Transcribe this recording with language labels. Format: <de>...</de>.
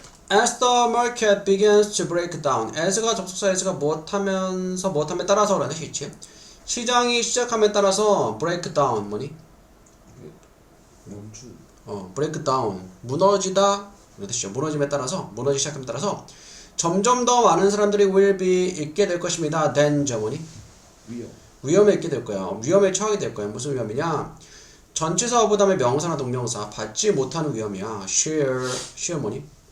<en>As the market begins to break down.</en> <ko>as가 접속사 as가 무엇하면서 무엇함에 따라서 라는 뜻이 있지. 시장이 시작함에 따라서 break down 뭐니? 멈춘. break down 무너지다. 이런 뜻이죠. 무너짐에 따라서 무너지기 시작함에 따라서 점점 더 많은 사람들이</ko> <en>will be</en> <ko>있게 될 것입니다. danger 뭐니? 위험에 있게 될 거야. 위험에 처하게 될 거야. 무슨 위험이냐? 전치사 of 다음에 명사나 동명사 받지 못하는 위험이야. share 뭐니?</ko>